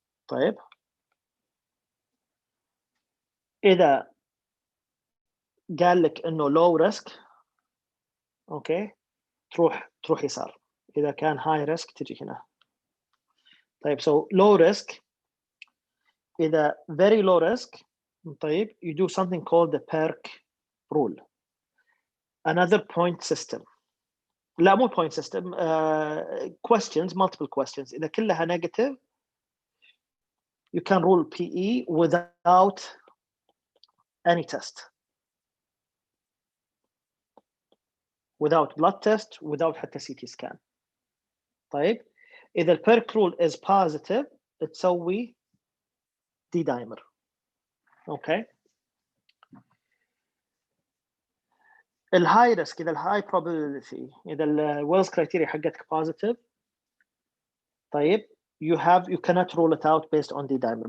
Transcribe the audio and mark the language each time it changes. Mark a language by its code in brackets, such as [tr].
[ar] طيب اذا قال لك انه لو ريسك، اوكي، تروح يسار. اذا كان هاي ريسك تجي هنا. [en] طيب so low risk، اذا very low risk، طيب you do something called the PERC rule, another point system. [ar] لا مو [en] point system, questions, multiple questions. [ar] اذا كلها [en] negative you can rule PE without any test, without blood test, without حتى CT scan. [ar] طيب اذا البيرك rule is positive تسوي دي دايمر. اوكي. الهاي ريسك، اذا الهاي probability، اذا الويلز كرايتيريا حقتك [en] positive، طيب you cannot rule it out based on D dimer.